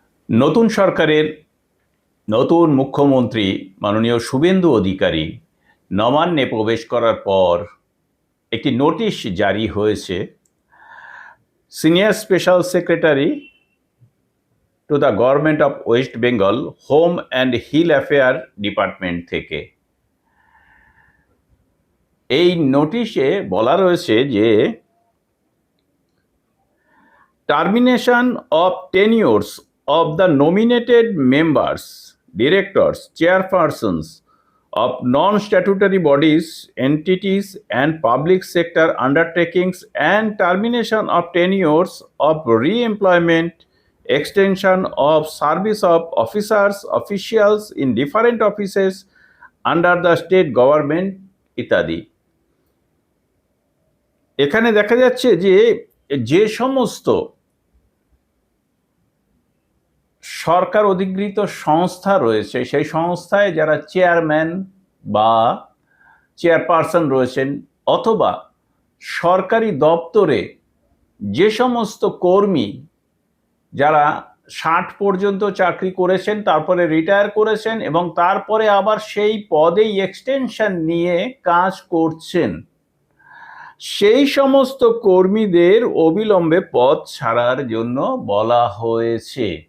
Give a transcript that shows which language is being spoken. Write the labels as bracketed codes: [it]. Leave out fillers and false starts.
[bn] নতুন সরকারের নতুন মুখ্যমন্ত্রী মাননীয় শুভেন্দু অধিকারী নবান্নে প্রবেশ করার পর একটি নোটিশ জারি হয়েছে senior special secretary to the government of West Bengal home and hill affair department থেকে। এই নোটিশে বলা রয়েছে যে [en] termination of tenures of the nominated members, directors, chairpersons of non-statutory bodies, entities and public sector undertakings, and termination of tenures of re-employment, extension of service of officers, officials in different offices under the state government ইত্যাদি। [bn] এখানে দেখা যাচ্ছে যে সমস্ত সরকার অধিকৃত সংস্থা রয়েছে সেই সংস্থায় যারা চেয়ারম্যান বা চেয়ারপারসন রয়েছেন অথবা সরকারি দপ্তরে যে সমস্ত কর্মী যারা 60 পর্যন্ত চাকরি করেছেন, তারপরে রিটায়ার করেছেন এবং তারপরে আবার সেই পদেই এক্সটেনশন নিয়ে কাজ করছেন, সেই সমস্ত কর্মীদের অবিলম্বে পদ ছাড়ার জন্য বলা হয়েছে।